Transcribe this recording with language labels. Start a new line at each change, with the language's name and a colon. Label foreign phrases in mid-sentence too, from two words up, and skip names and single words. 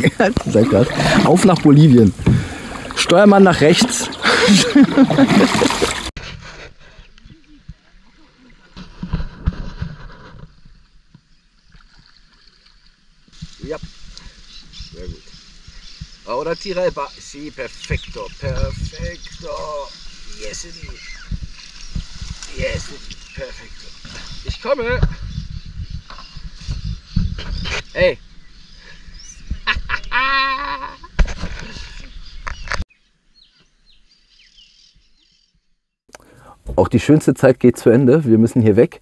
German: Auf nach Bolivien. Steuermann nach rechts. Ja, sehr gut.
Spanish: Ahora tira el ba. Sí, perfecto, perfecto.
English: Yes, it is. Yes, it is.
Spanish: Perfecto.
German: Ich komme. Hey. Auch die schönste Zeit geht zu Ende. Wir müssen hier weg.